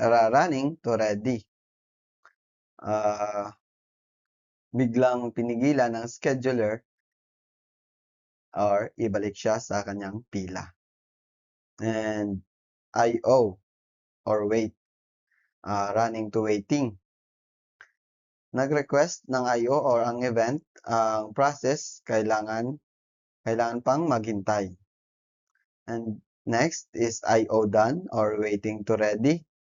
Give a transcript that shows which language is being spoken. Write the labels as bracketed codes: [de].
[en] running to ready. [tl] Biglang pinigilan ng scheduler or ibalik siya sa kanyang pila. [en] And IO or wait, running to waiting. [tl] Nag-request ng IO or ang event, ang process kailangan pang maghintay. [en] And next is IO done or waiting to ready.